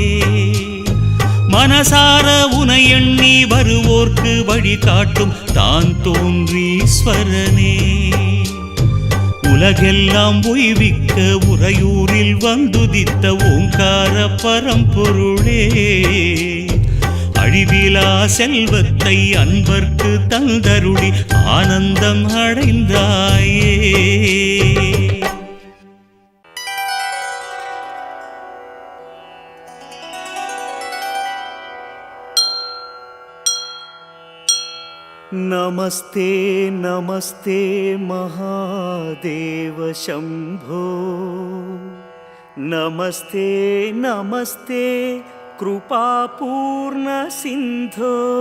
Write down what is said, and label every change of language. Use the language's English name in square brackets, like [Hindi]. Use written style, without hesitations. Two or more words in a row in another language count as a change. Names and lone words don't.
[Tamil] மனசார உனை எண்ணி வருவோர்க்கு வழி காட்டும் தான் தோன்றீஸ்வரனே, உலகெல்லாம் உய்விக்க உறையூரில் வந்துதித்த ஓங்கார பரம்பொருளே, அழிவிலா செல்வத்தை அன்பர்க்கு தந்தருளி ஆனந்தம் அடைந்தாயே. [Sanskrit] नमस्ते नमस्ते महादेव शंभो, नमस्ते नमस्ते कृपापूर्ण सिंधो,